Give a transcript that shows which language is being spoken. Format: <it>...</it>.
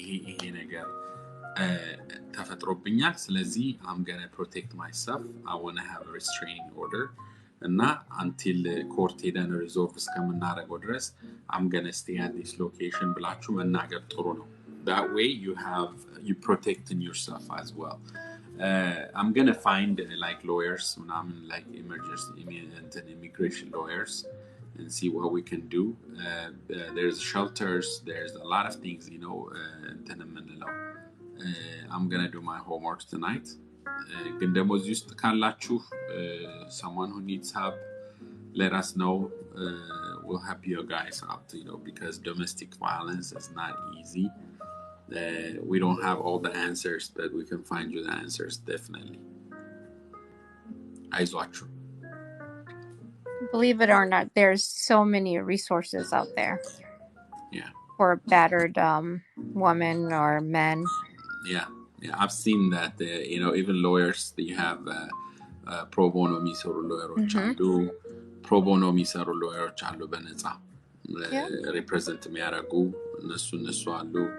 <am>ይሄ ነገር ተፈጥሮብኛል ስለዚህ</am> <en>I'm going to protect myself, I want to have a restraining order እና until court ሄደን resolve</en> <am>እስከምናደርገው ድረስ</am> <en>I'm going to stay at this location</en> <am>ብላችሁ መናገር ጥሩ ነው.</am> <en>That way you protecting yourself as well. I'm going to find like lawyers, like emergency and immigration lawyers and see what we can do. There's shelters, there's a lot of things, I'm going to do my homework tonight.</en> <am>ግን ደግሞ እዚህ ውስጥ ካላችሁ</am> <en>someone who needs help, let us know. We'll help you guys out, because domestic violence is not easy. We don't have all the answers, but we can find you the answers, definitely.</en> <am>አይዟችሁ.</am> <en>Believe it or not, there's so many resources out there. Yeah. For battered women or men. Yeah, I've seen that. Even lawyers, they have pro bono የሚሰሩ lawyers አሉ. pro bono</en> <am>የሚሰሩ lawyers አሉ በነፃ represent የሚያደርጉ እነሱ አሉ.</am>